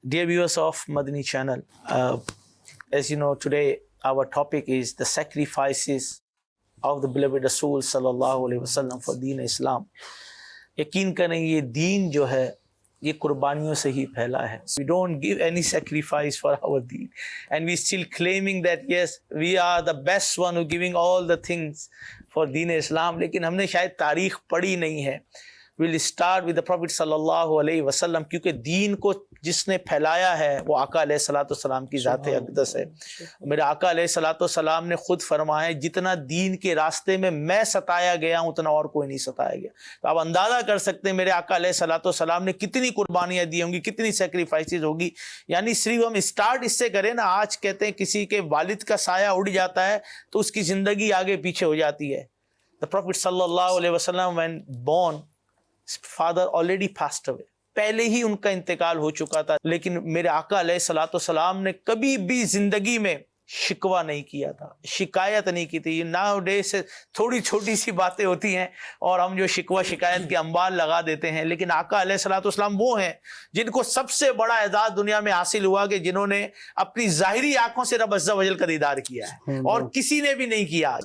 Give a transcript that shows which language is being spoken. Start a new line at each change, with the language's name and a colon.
English: Dear viewers of Madani channel, as you know, today our topic is the sacrifices of the beloved Rasul sallallahu alaihi wasallam for Deen Islam.
Urdu: یقین کریں یہ دین جو ہے یہ قربانیوں سے ہی پھیلا ہے.
English: We don't give any sacrifice for our deen and we still claiming that yes we are the best one who giving all the things for Deen Islam,
Urdu: لیکن ہم نے شاید تاریخ پڑھی نہیں ہے.
English: We'll start with the Prophet sallallahu alaihi wasallam
Urdu: کیونکہ دین کو جس نے پھیلایا ہے وہ آقا علیہ الصلوۃ والسلام کی ذات اقدس ہے. میرے آقا علیہ الصلوۃ والسلام نے خود فرمایا جتنا دین کے راستے میں میں ستایا گیا ہوں اتنا اور کوئی نہیں ستایا گیا. تو آپ اندازہ کر سکتے ہیں میرے آقا علیہ الصلوۃ والسلام نے کتنی قربانیاں دی ہوں گی, کتنی سیکریفائسز ہوگی. یعنی صرف ہم اسٹارٹ اس سے کریں نا, آج کہتے ہیں کسی کے والد کا سایہ اڑ جاتا ہے تو اس کی زندگی آگے پیچھے ہو جاتی ہے.
English: The Prophet sallallahu alaihi wasallam when born, father already passed away.
Urdu: پہلے ہی ان کا انتقال ہو چکا تھا, لیکن میرے آقا علیہ الصلوۃ والسلام نے کبھی بھی زندگی میں شکوہ نہیں کیا تھا, شکایت نہیں کی تھی. ناؤ ڈے سے تھوڑی چھوٹی سی باتیں ہوتی ہیں اور ہم جو شکوہ شکایت کے انبار لگا دیتے ہیں, لیکن آقا علیہ الصلوۃ والسلام وہ ہیں جن کو سب سے بڑا اعزاز دنیا میں حاصل ہوا کہ جنہوں نے اپنی ظاہری آنکھوں سے رب عز و جل کا دیدار کیا ہے اور کسی نے بھی نہیں کیا.